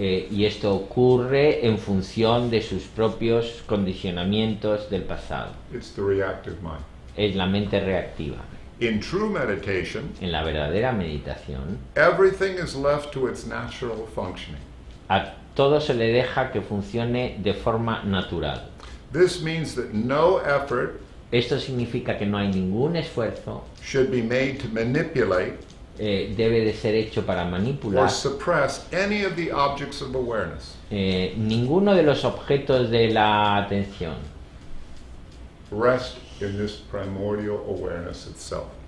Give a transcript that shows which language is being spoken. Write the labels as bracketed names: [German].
[Spanish] Y esto ocurre en función de sus propios condicionamientos del pasado. [English] It's the reactive mind. [Spanish] Es la mente reactiva. [English] In true meditation, [Spanish] En la verdadera meditación, [English] everything is left to its natural functioning. [Spanish] a todo se le deja que funcione de forma natural. [English] This means that no effort [Spanish] Esto significa que no hay ningún esfuerzo, [English] should be made to manipulate [Spanish] debe de ser hecho para [English] or [Spanish] manipular [English] suppress any of the objects of awareness. [Spanish] ninguno de los objetos de la atención, [English] Rest in this primordial awareness itself.